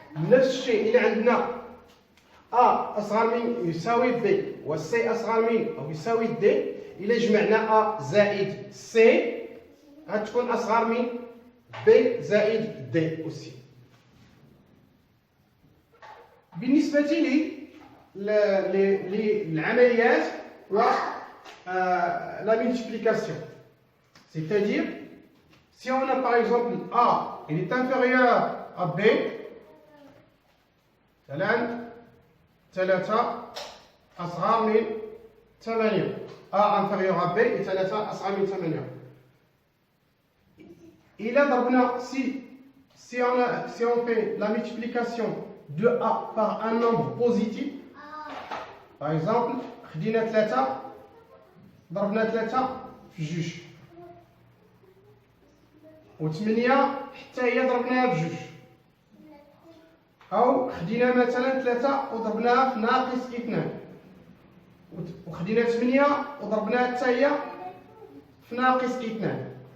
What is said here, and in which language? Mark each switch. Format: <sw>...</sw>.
<ar>نفس الشيء إذا عندنا A أصغر من يساوي B و C أصغر من أو يساوي D، إذا جمعنا A زائد C غتكون أصغر من B زائد D aussi. بالنسبة للعمليات و</ar> <fr>la multiplication, c'est-à-dire si on a par exemple A il est inférieur à B،</fr> <ar>الآن 3 أصغر من 8،</ar> <fr>A inférieur à B et</fr> <ar>3 أصغر من 8. إذا ضربنا</ar> <fr>si on fait la multiplication de A par un nombre positif، par exemple</fr> <ar>خدينا 3 ضربنا 3 في 2 و8 حتى هي ضربناها ب2، أو خدينا مثلا 3 وضربناها في ناقص 2، وخدينا 8 وضربناها حتى هي في ناقص 2.</ar>